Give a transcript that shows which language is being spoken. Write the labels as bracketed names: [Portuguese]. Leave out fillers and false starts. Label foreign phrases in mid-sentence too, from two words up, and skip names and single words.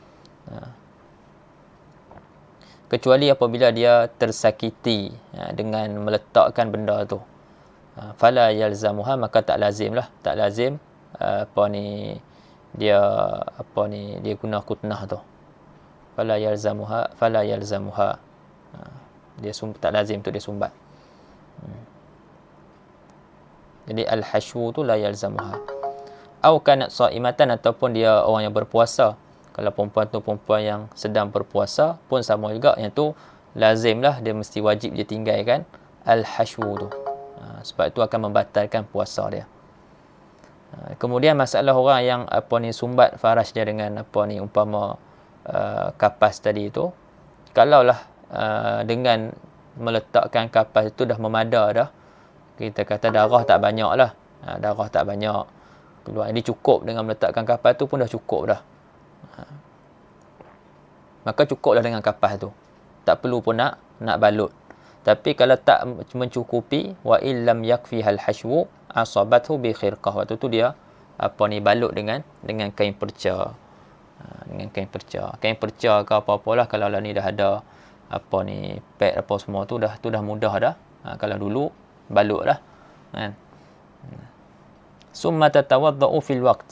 [Malay] Kecuali apabila dia tersakiti dengan meletakkan benda tu, [Arabic] فلا يلزمها, [Malay] maka tak lazim dia guna kutnah tu. [Arabic] فلا يلزمها [Malay] dia tak lazim tu dia sumbat. Jadi al-hashwu tu [Arabic] لا يلزمها. أو كانت صائمة, [Malay] ataupun dia orang yang berpuasa. Kalau perempuan tu perempuan yang sedang berpuasa pun sama juga, yang tu lazimlah, dia mesti wajib dia tinggalkan al-hashwu tu. Sebab itu akan membatalkan puasa dia. Kemudian masalah orang yang sumbat faraj dia dengan umpama kapas tadi tu, kalaulah dengan meletakkan kapas itu dah memada dah, kita kata darah tak banyak lah, darah tak banyak keluar, ini cukup dengan meletakkan kapas tu pun dah cukup dah, maka cukuplah dengan kapas tu, tak perlu pun nak balut. Tapi kalau tak mencukupi, [Arabic] وإلا لم يكفها الحشو عصبته بخرقة, [Malay] waktu tu dia balut dengan kain perca. Dengan kain perca. Kain perca ke apa-apalah, kalau lah ni dah ada apa ni pad apa semua tu dah mudah dah. Kalau dulu balut lah kan. [Arabic] ثم تتوضأ في الوقت.